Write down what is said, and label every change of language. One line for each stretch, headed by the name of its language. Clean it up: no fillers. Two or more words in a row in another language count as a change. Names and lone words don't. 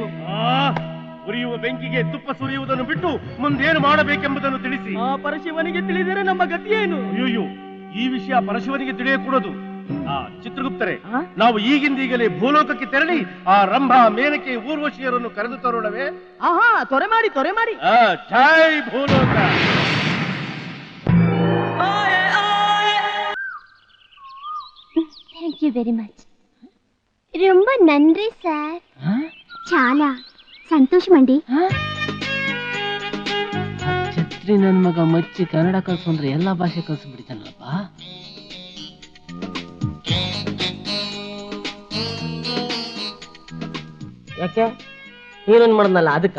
Kannada: ಉರಿಯುವ ಬೆಂಕಿಗೆ ತುಪ್ಪ ಸುರಿಯುವುದನ್ನು ಬಿಟ್ಟು ಮುಂದೇನು ಮಾಡಬೇಕೆಂಬುದನ್ನು ತಿಳಿಸಿ. ಆ ಪರಶಿವನಿಗೆ ತಿಳಿದರೆ ನಮ್ಮ ಗತಿಯೇನು? ಅಯ್ಯೋ, ಈ ವಿಷಯ ಪರಶಿವನಿಗೆ ತಿಳಿಯಕೂಡದು. ಚಿತ್ರಗುಪ್ತರೆ, ನಾವು ಈಗಿಂದೀಗಲೇ ಭೂಲೋಕಕ್ಕೆ ತೆರಳಿ ಆ ರಂಭ, ಮೇನಕೆ, ಊರ್ವಶಿಯರನ್ನು ಕರೆದು ತರೋಣವೇ? ಆಹಾ, ತೊರೆ ಮಾಡಿ. ಜೈ ಭೂಲೋಕ.
English: Thank you very much.
Tamil: ரொம்ப நன்றி
Telugu: సార్. చాలా ಸಂತೋಷమండి.
Kannada: ಛತ್ರಿ ನನ್ ಮಗ ಮಚ್ಚಿ ಕನ್ನಡ ಕಲ್ಸು ಅಂದ್ರೆ ಎಲ್ಲಾ ಭಾಷೆ ಕಲ್ಸಿ ಬಿಡ್ತಾನಲ್ಲಪ್ಪ. ಯಾಕೆ ಹೀರೋಯಿನ್ ಮಾಡದ್ನಲ್ಲ ಅದಕ್ಕ?